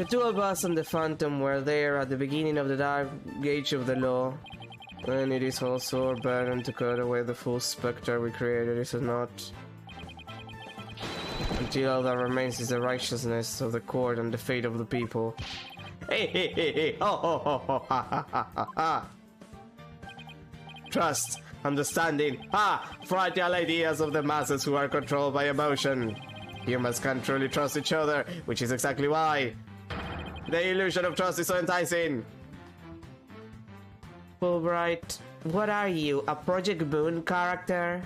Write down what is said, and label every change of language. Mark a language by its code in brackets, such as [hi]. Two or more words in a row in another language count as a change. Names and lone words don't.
[en] The two of us and the Phantom were there at the beginning of the dark age of the law. And it is also our burden to cut away the full spectre we created, is it not? Until all that remains is the righteousness of the court and the fate of the people. Hey, hey, hey, hey, ho, ho, ho, ho, ha, ha, ha, ha, ha. Trust, understanding, fragile ideas of the masses who are controlled by emotion. Humans can't truly trust each other, which is exactly why the illusion of trust is so enticing. Fulbright, what are you, a Project Boon character?